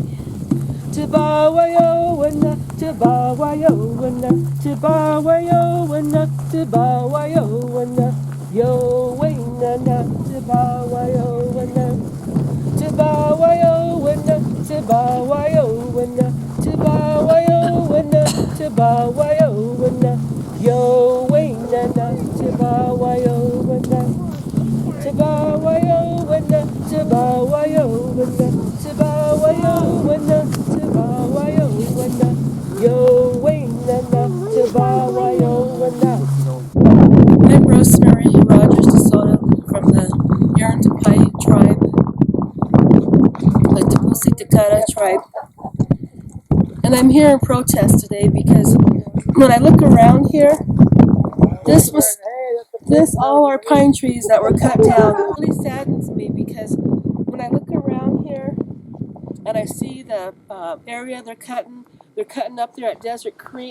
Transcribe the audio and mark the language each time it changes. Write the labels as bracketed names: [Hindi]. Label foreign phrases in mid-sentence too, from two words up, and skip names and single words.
[English] Tabawayo wana, tabawayo wana, tabawayo wana, tabawayo wana, yo wana na, tabawayo wana, tabawayo wana, tabawayo wana, tabawayo wana, tabawayo wana, yo wana na, tabawayo wana. Tabawayo wana, tabawayo wana, tabawayo wana, tabawayo wana, yo wana na, tabawayo wana. I'm Rosemary Rogers DeSoto from the Yaran Paiute tribe, the Tapusi Takata tribe. And I'm here in protest today because when I look around here, all our pine trees that were cut down really saddens me, because when I look around here and I see the area they're cutting up there at Desert Creek.